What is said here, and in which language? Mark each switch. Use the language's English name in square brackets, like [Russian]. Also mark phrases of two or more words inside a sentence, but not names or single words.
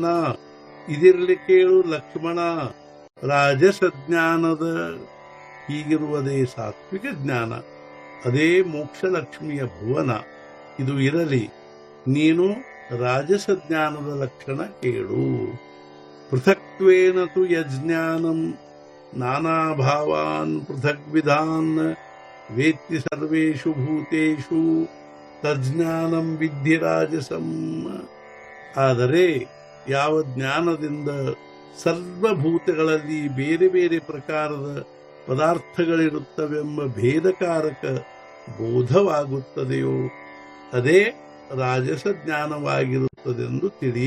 [Kannada] ಇದಿರಲಿ ಕೇಳು ಲಕ್ಷ್ಮಣ ರಾಜಸ ಜ್ಞಾನದ. ಹೀಗಿರುವುದೇ ಸಾತ್ವಿಕ ಜ್ಞಾನ, ಅದೇ ಮೋಕ್ಷ ಲಕ್ಷ್ಮಿಯ ಭುವನ. ಇದು ಇರಲಿ, ನೀನು ರಾಜಸ ಜ್ಞಾನದ ಲಕ್ಷಣ ಕೇಳು. [Sanskrit] ಪೃಥಕ್ತ್ವೇನ ತು ಯಜ್ಞಾನಂ ನಾನಾ ಭಾವಾನ್ ಪೃಥಗ್ವಿಧಾನ್ ವೇತ್ತಿ ಸರ್ವೇಷು ಭೂತೇಷು ತಜ್ಞಾನಂ ವಿದ್ಧಿ ರಾಜಸಂ. [Kannada] ಆದರೆ ಯಾವ ಜ್ಞಾನದಿಂದ ಸರ್ವಭೂತಗಳಲ್ಲಿ ಬೇರೆ ಬೇರೆ ಪ್ರಕಾರದ ಪದಾರ್ಥಗಳಿರುತ್ತವೆಂಬ ಭೇದಕಾರಕ ಬೋಧವಾಗುತ್ತದೆಯೋ ಅದೇ ರಾಜಸ ಜ್ಞಾನವಾಗಿರುತ್ತದೆಂದು ತಿಳಿ.